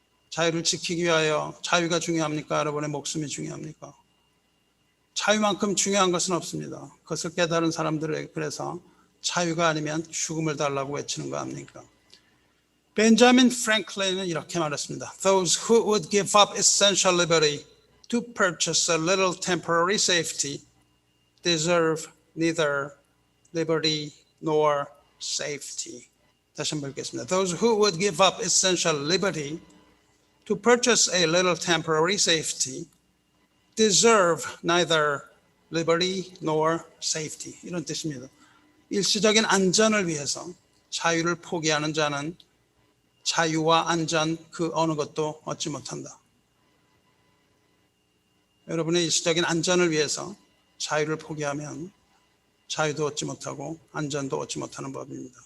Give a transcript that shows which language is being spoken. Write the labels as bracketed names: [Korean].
[Korean] 자유를 지키기 위하여 자유가 중요합니까? 여러분의 목숨이 중요합니까? 자유만큼 중요한 것은 없습니다. 그것을 깨달은 사람들에게 그래서 자유가 아니면 죽음을 달라고 외치는 거 아닙니까? 벤자민 프랭클린은 이렇게 말했습니다. [English] Those who would give up essential liberty to purchase a little temporary safety deserve neither liberty nor safety. [Korean] 다시 한번 읽겠습니다. [English] Those who would give up essential liberty to purchase a little temporary safety deserve neither liberty nor safety. [Korean] 이런 뜻입니다. 일시적인 안전을 위해서 자유를 포기하는 자는 자유와 안전 그 어느 것도 얻지 못한다. 여러분의 일시적인 안전을 위해서 자유를 포기하면 자유도 얻지 못하고 안전도 얻지 못하는 법입니다.